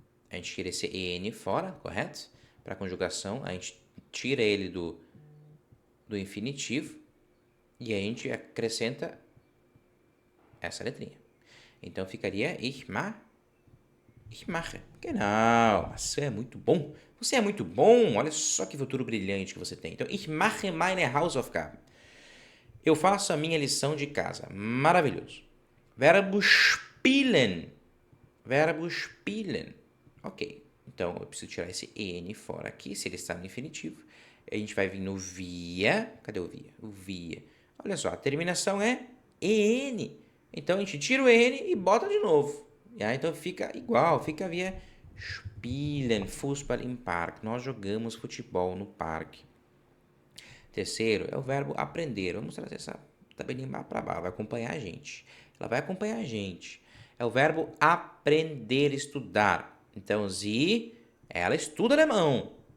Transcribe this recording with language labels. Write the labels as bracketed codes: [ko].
[pt] A gente tira esse EN fora, correto? Para a conjugação, a gente tira ele do infinitivo e a gente acrescenta essa letrinha. Então, ficaria [de] ich mache. Genau, [pt] você é muito bom. Você é muito bom, olha só que futuro brilhante que você tem. [de] Então, ich mache meine Hausaufgaben. [pt] Eu faço a minha lição de casa. Maravilhoso. Verbo spielen. Verbo spielen. Ok. Então, eu preciso tirar esse EN fora aqui, se ele está no infinitivo. A gente vai vir no via. Cadê o via? O via. Olha só, a terminação é EN. Então, a gente tira o EN e bota de novo. Então, fica igual. [de] Fica via spielen, Fußball im Park. [pt] Nós jogamos futebol no parque. Terceiro é o verbo aprender. Vamos trazer essa tabelinha para baixo, vai acompanhar a gente. Ela vai acompanhar a gente. É o verbo aprender, estudar. Então, sie, ela estuda alemão.